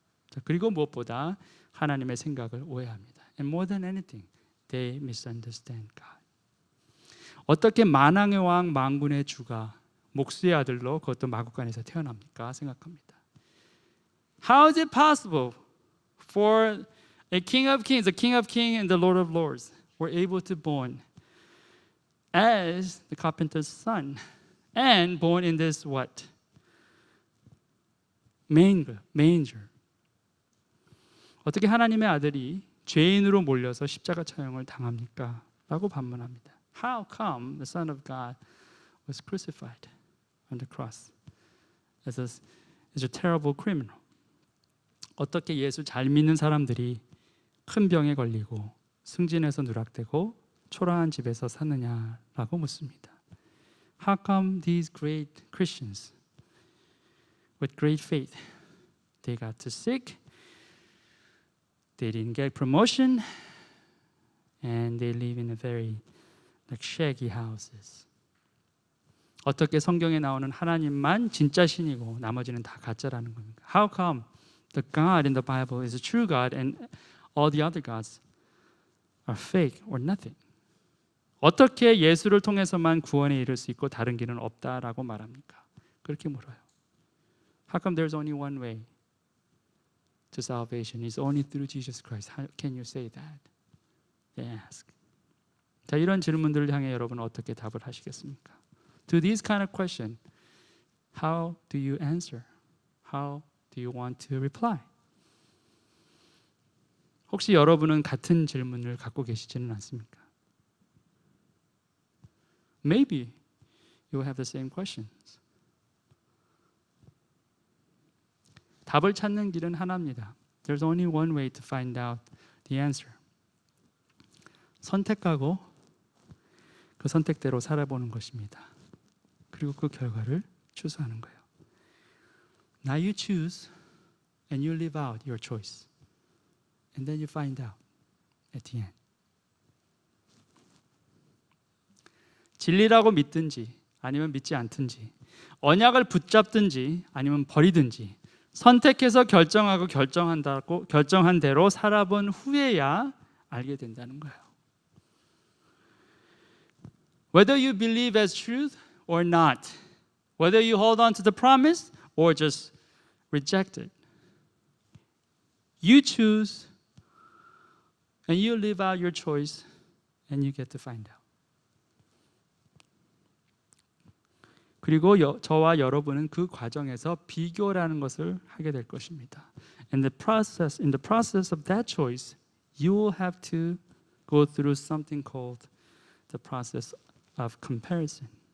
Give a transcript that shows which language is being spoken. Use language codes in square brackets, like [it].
[ko] 자, 그리고 무엇보다 하나님의 생각을 오해합니다. [en] And more than anything, they misunderstand God. [ko] 어떻게 만왕의 왕 만군의 주가 목수의 아들로 그것도 마구간에서 태어납니까? 생각합니다. [en] How is it possible for a king of kings, the king of kings and the lord of lords were able to born as the carpenter's son and born in this what? manger. [ko] 어떻게 하나님의 아들이 죄인으로 몰려서 십자가 처형을 당합니까? 라고 반문합니다. [en] How come the Son of God was crucified on the cross as a terrible criminal? [ko] 어떻게 예수 잘 믿는 사람들이 큰 병에 걸리고 승진해서 누락되고 초라한 집에서 사느냐라고 묻습니다. [en] How come these great Christians with great faith they got too sick, they didn't get promotion, and they live in a very like shaggy houses. [ko] 어떻게 성경에 나오는 하나님만 진짜 신이고 나머지는 다 가짜라는 겁니까? [en] How come the God in the Bible is a true God and all the other gods are fake or nothing? [ko] 어떻게 예수를 통해서만 구원에 이를 수 있고 다른 길은 없다라고 말합니까? 그렇게 물어요. [en] How come there's only one way to salvation? It's only through Jesus Christ. How can you say that? They ask. [ko] 자, 이런 질문들을 향해 여러분은 어떻게 답을 하시겠습니까? [en] To these kind of questions, how do you answer? How do you want to reply? [ko] 혹시 여러분은 같은 질문을 갖고 계시지는 않습니까? [en] Maybe you have the same questions. [ko] 답을 찾는 길은 하나입니다. [en] There's only one way to find out the answer. [ko] 선택하고 그 선택대로 살아보는 것입니다. 그리고 그 결과를 추수하는 거예요. [en] Now you choose and you live out your choice. And then you find out at the end. [ko] 진리라고 믿든지 아니면 믿지 않든지 언약을 붙잡든지 아니면 버리든지 선택해서 결정한 대로 살아본 후에야 알게 된다는 거예요. [en] Whether you believe as truth or not, whether you hold on to the promise or just reject it, you choose and you live out your choice and you get to find out. [ko] 그리고 저와 여러분은 그 과정에서 비교라는 것을 하게 될 것입니다. [en] In the process of that choice, you will have to go through something called the process of comparison.